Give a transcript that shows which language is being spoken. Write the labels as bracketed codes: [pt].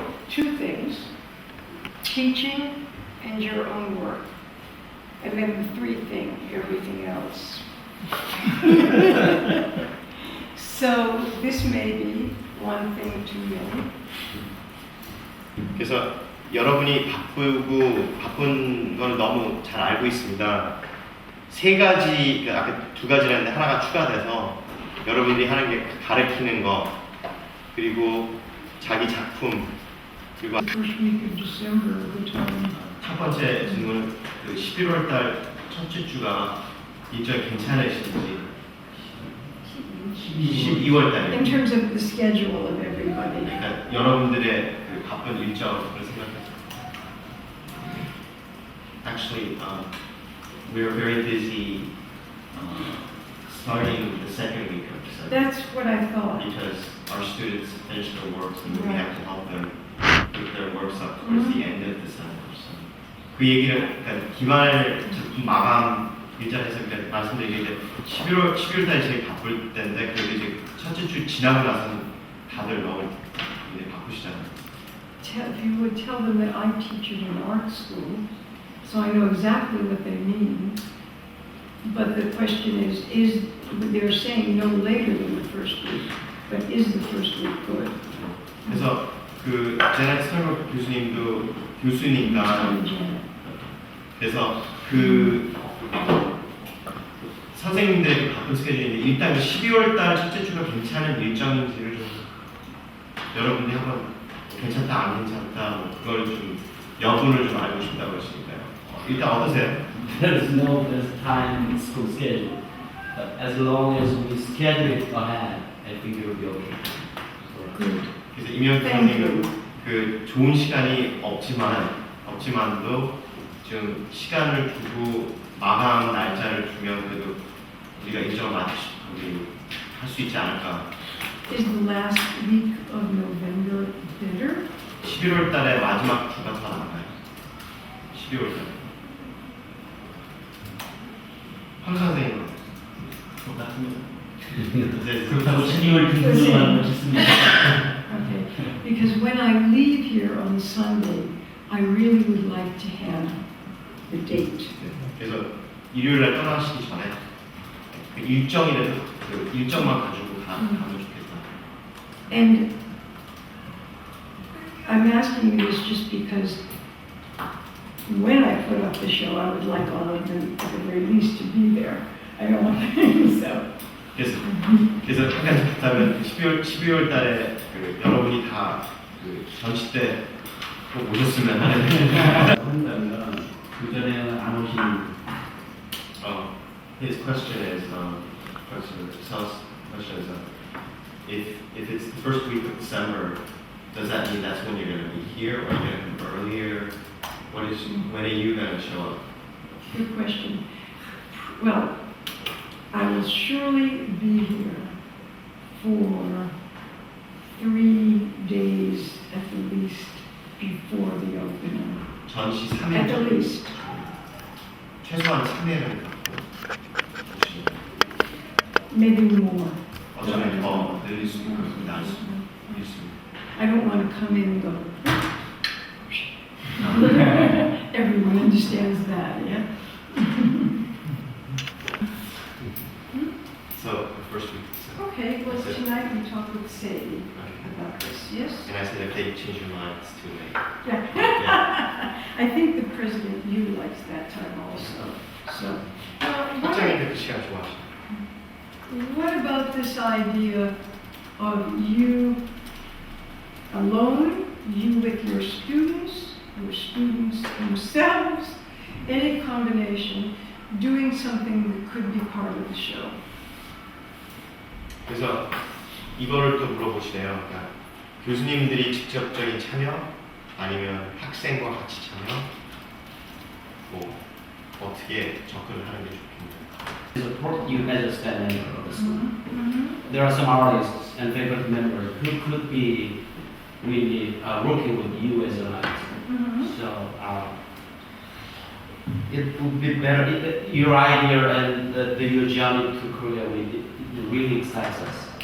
[en] Two things, teaching and your own work. And then the three thing, everything else. So this may be one thing to know. [ko] 그래서 여러분이 바쁜 걸 너무 잘 알고 있습니다. 세 가지, 아까 두 가지라는데 하나가 추가돼서 여러분들이 하는 게 가르치는 거, 그리고 자기 작품, 그리고 [en] First week of December, the time. [ko] 첫 번째 질문은 그 11월 달 첫째 주가 일정이 괜찮으신지 12월 달에 [en] In terms of the schedule of everybody. [ko] 그러니까 여러분들의 그 바쁜 일정을 생각해서 [en] Actually, we're very busy starting the second week of December That's what I thought. because our students finish their works and we have to help them put their works up towards the end of December. [ko] So 그 얘기를 그러니까 기말 작품 마감 일자리에서 말씀드린 게 이제 11월 달에 제일 바쁠 때인데 그래도 이제 첫째 주 지나고 나서는 다들 너무 이제 바쁘시잖아요. [en] If you would tell them that I teach at an art school, so I know exactly what they mean. But the question is they're saying no later than the first week, but is the first week good? [ko] 그래서 그 제넷 스널 교수님도 교수니까 그래서 그 선생님들의 그 바쁜 스케줄인데 일단 12월 달 첫째 주가 괜찮은 일정인지를 좀 여러분들이 한번 괜찮다 안 괜찮다 뭐 그걸 좀 여부를 좀 알고 싶다고 하시니까요. 일단 어떠세요? [en] There's no time in school schedule. But as long as we schedule it ahead, I think it will be okay. [ko] 그래서 임영규 선생님은 그 좋은 시간이 없지만도 좀 시간을 두고 마감 날짜를 주면 그래도 우리가 일정을 할 수 있지 않을까. [en] Is the last week of November better? [ko] 11월 달에 마지막 주가 더 나아요. 12월 달에. 황 선생님. 똑같습니다. 그렇다고 12월 등록을 하셨습니다. [en] Okay, because when I leave here on Sunday, I really would like to have the date. [ko] 그래서 일요일 날 떠나시기 전에 그 일정이라도 그 일정만 가지고 가면 좋겠다. [en] And I'm asking you this just because when I put up the show, I would like all of them at the very least to be there. I don't want them, so. [ko] 그래서 한 가지 부탁은 12월 달에 그 여러분이 다 그 전시 때 꼭 오셨으면 하는 한다면 그 전에는 안 오신 [en] his question is Sal's question is if it's the first week of December, does that mean that's when you're going to be here, or are you going to come earlier? When are you going to show up? Good question. Well, I will surely be here for 3 days at the least before the opening. [ko] 전시 [en] At the least. [ko] 최소한 3일은 갖고 오시는 [en] Maybe more. [ko] 어쩌면 더 늘릴 수 있고 나을 수 있습니다. [en] I don't want to come in and go. Everyone understands that, yeah? So the first week of December. Okay, well, tonight we talked with Sadie Okay. about this, yes? And I said if they change your mind, it's too late. Yeah. Yeah. I think the president, you likes that time also, so. [ko] 학장님들 그 시간 좋아하시죠? [en] What about this idea of you alone, you with your students themselves, any combination, doing something that could be part of the show? [ko] 그래서 이거를 또 물어보시네요. 그러니까 교수님들이 직접적인 참여, 아니면 학생과 같이 참여, 뭐 어떻게 접근을 하는 게 좋겠나요? [en] support you as a staff member of the school. Mm-hmm. There are some artists and faculty members who could be really working with you as an artist. Mm-hmm. So it would be better. Your idea and your journey to Korea really excites us.